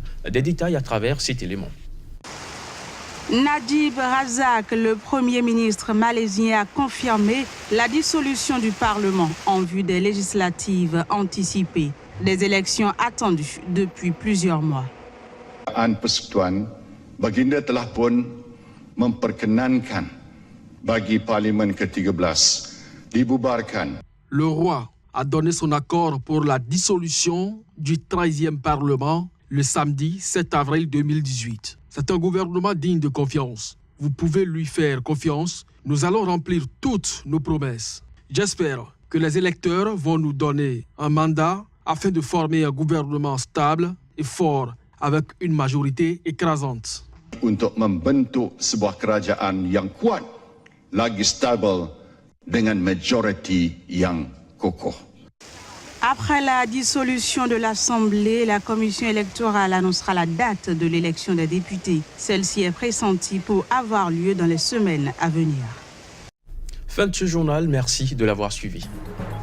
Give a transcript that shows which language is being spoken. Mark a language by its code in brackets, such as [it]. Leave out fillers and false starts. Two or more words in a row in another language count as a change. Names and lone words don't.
[fr] Des détails à travers cet élément. Najib Razak, le Premier ministre malaisien, a confirmé la dissolution du Parlement en vue des législatives anticipées. Des élections attendues depuis plusieurs mois. [ms] Baginda telah pun memperkenankan bagi Parlimen ke-13 dibubarkan. [fr] Le roi a donné son accord pour la dissolution du 13e Parlement le samedi 7 avril 2018. C'est un gouvernement digne de confiance. Vous pouvez lui faire confiance. Nous allons remplir toutes nos promesses. J'espère que les électeurs vont nous donner un mandat afin de former un gouvernement stable et fort avec une majorité écrasante. [ms] Untuk membentuk sebuah kerajaan yang kuat, lagi stabil dengan majority yang kokoh. [fr] Après la dissolution de l'Assemblée, la commission électorale annoncera la date de l'élection des députés. Celle-ci est pressentie pour avoir lieu dans les semaines à venir. Fin de ce journal, merci de l'avoir suivi.